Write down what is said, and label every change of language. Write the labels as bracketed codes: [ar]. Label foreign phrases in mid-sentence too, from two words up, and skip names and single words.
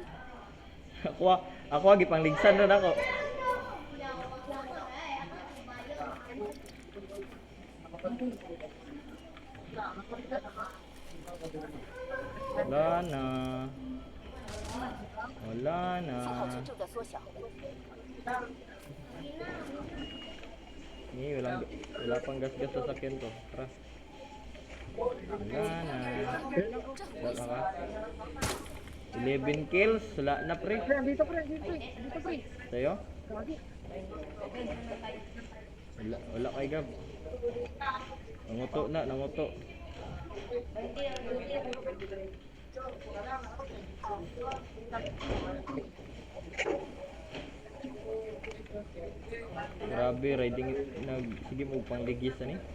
[ceb] Ako gipang ligsan ron ako. [tl] Wala na. Wala na. [zh] 信号值正在缩小， [tl] Wala pang gas-gas sa sakyan to. Tara. Wala na. Wala ka. 11 kills. Wala na pre. Pre, dito pre, dito pre. Dito pre. Sa'yo? Lagi. [ceb] Wala kay Gab. Nanguto na, nanguto. Grabe, riding sige mo pang ligis ani.